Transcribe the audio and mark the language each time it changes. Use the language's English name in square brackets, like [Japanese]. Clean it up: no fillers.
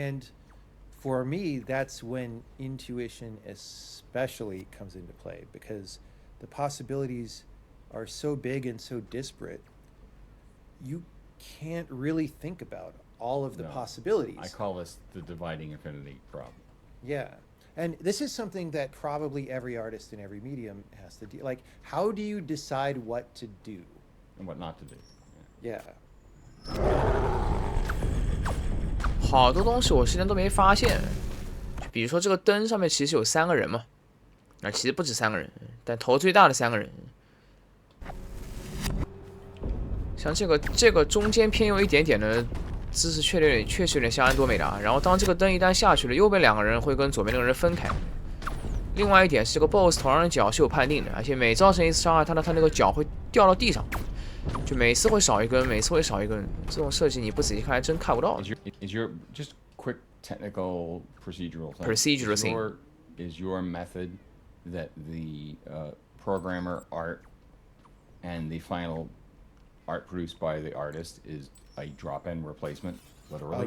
[English] And for me, that's when intuition especially comes into play, because the possibilities are so big and so disparate, you can't really think about all of the possibilities. I call this the dividing infinity problem. Yeah. And this is something that probably every artist in every medium has to do. Like, how do you decide what to do? And what not to do. Yeah. [Chinese] 好多东西我之前都没发现，比如说这个灯上面其实有3个人嘛，其实不止3个人，但头最大的3个人。像这个中间偏有一点点的姿势确实有点像安多美达。然后当这个灯一旦下去了，右边2个人会跟左边那个人分开。另外一点是这个 BOSS 头上的角是有判定的，而且每造成一次伤害，它那个角会掉到地上，就每次会少一根，每次会少一根。这种设计你不仔细看还真看不到。 [English] Is your just quick technical procedural thing? Procedural thing. Is your method that the programmer art and the final art produced by the artist is a drop-in replacement, literally?